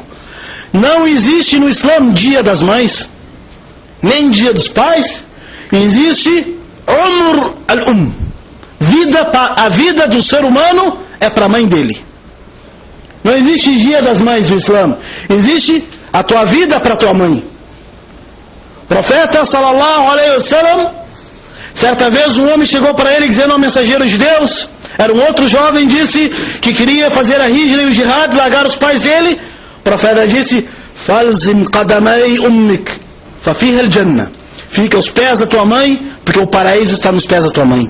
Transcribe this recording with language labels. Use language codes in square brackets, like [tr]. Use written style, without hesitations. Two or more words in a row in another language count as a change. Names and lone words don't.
[pt] Não existe no Islã Dia das Mães, nem Dia dos Pais. Existe [ar] عمر الأم. [pt] A vida do ser humano é para a mãe dele. Não existe Dia das Mães no Islã. Existe a tua vida para a tua mãe. O profeta [ar] صلى الله عليه وسلم, [pt] certa vez um homem chegou para ele dizendo ao mensageiro de Deus, era um outro jovem, disse que queria fazer a hijra e o jihad, largar os pais dele. O profeta disse: [ar] فالزم قدمي أمك ففيها الجنة. [pt] Fica aos pés da tua mãe, porque o paraíso está nos pés da tua mãe.